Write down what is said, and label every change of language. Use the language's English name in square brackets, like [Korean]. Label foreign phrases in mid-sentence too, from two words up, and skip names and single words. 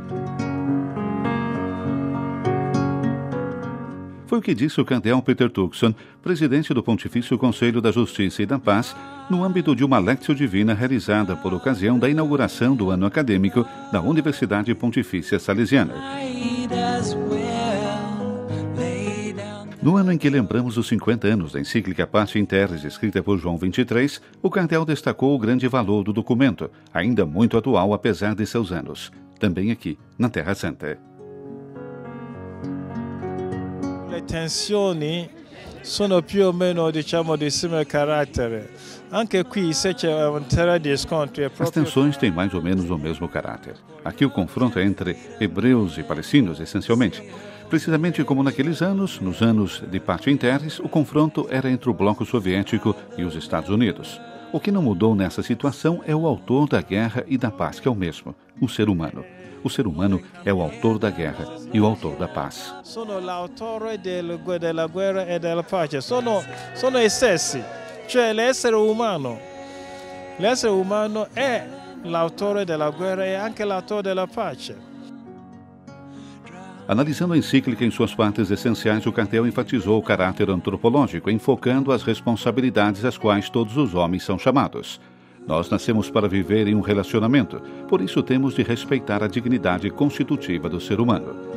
[Portuguese] Foi o que disse o Cardeal Peter Turkson, presidente do Pontifício Conselho da Justiça e da Paz, no âmbito de uma Lectio Divina realizada por ocasião da inauguração do ano acadêmico da Universidade Pontifícia Salesiana. No ano em que lembramos os 50 anos da encíclica Pater in Terris, escrita por João XXIII, o cardeal destacou o grande valor do documento, ainda muito atual apesar de seus anos, também aqui, na Terra Santa. [Italian] Le tensioni sono più o meno, diciamo, di simile carattere. Anche qui, se c'è un terra di scontro, [Portuguese] As tensões têm mais ou menos o mesmo caráter. Aqui o confronto é entre hebreus e palestinos, essencialmente. Precisamente como naqueles anos, nos anos de Pater in Terris, o confronto era entre o bloco soviético e os Estados Unidos. O que não mudou nessa situação é o autor da guerra e da paz, que é o mesmo, o ser humano. O ser humano é o autor da guerra e o autor da paz. [Italian] Sono l'autore della guerra e della pace. Sono essi, cioè l'essere umano. L'essere umano è l'autore della guerra e anche l'autore della pace. [Portuguese] Analisando a encíclica em suas partes essenciais, o cardeal enfatizou o caráter antropológico, enfocando as responsabilidades às quais todos os homens são chamados. Nós nascemos para viver em um relacionamento, por isso temos de respeitar a dignidade constitutiva do ser humano.